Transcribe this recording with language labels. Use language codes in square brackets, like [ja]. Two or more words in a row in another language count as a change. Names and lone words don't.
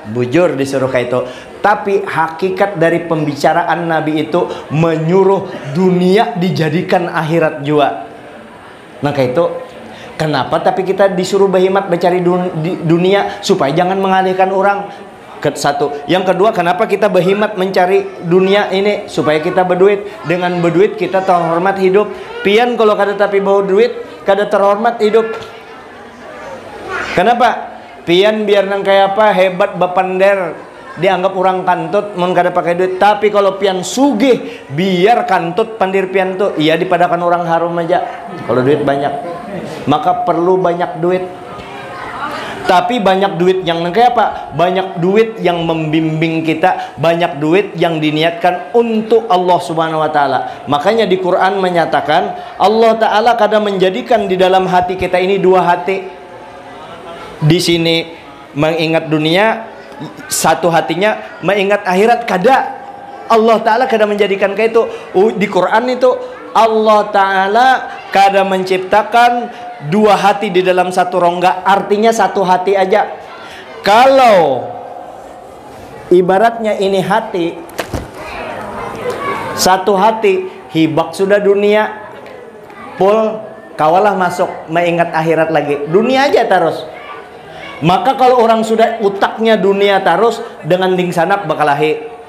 [id] Bujur disuruh kayak itu. Tapi hakikat dari pembicaraan Nabi itu menyuruh dunia dijadikan akhirat juga. Nah kayak itu. Kenapa tapi kita disuruh berhemat mencari dunia supaya jangan mengalihkan orang? Satu. Yang kedua, kenapa kita berhemat mencari dunia ini? Supaya kita berduit. Dengan berduit kita terhormat hidup. [bjn] Pian kalau kada tapi bawa duit kada terhormat hidup. [id] Kenapa? [bjn] Pian biar nang kayak apa hebat bapander, dianggap orang kantut mun kada pakai duit. Tapi kalau pian sugih, biar kantut pandir pian tuh iya dipadakan orang harum aja. [id] Kalau duit banyak, maka perlu banyak duit. Tapi banyak duit yang kayak apa? Banyak duit yang membimbing kita, banyak duit yang diniatkan untuk Allah [ar] Subhanahu wa taala. [id] Makanya di Quran menyatakan Allah taala kadang menjadikan di dalam hati kita ini dua hati. Di sini mengingat dunia, satu hatinya mengingat akhirat. Kada Allah taala kadang menjadikan kayak itu. Di Quran itu Allah taala kadang menciptakan dua hati di dalam satu rongga, artinya satu hati aja. [bjn] Kalau ibaratnya ini hati, satu hati, hibak sudah dunia, pul kawalah masuk mengingat akhirat lagi, dunia aja terus. [id] Maka kalau orang sudah utaknya dunia terus, dengan [bjn] dingsanak bakalahi.